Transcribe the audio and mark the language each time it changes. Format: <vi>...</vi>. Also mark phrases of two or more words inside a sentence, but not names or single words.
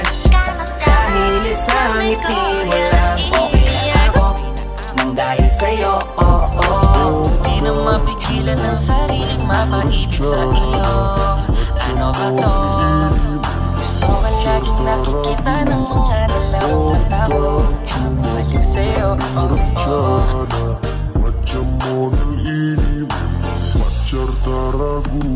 <tl>Dahil isang ngiti mo lang, okay ako nang dahil sa'yo, oh, oh. Di na mapigilan ang sariling mapaibig sa iyo. Ano ba to? Gusto ka laging nakikita ng mga dalawang mata mo. Balik sa'yo, oh, oh.</tl> <ms>Macam model ini, pacar tak ragu.</ms>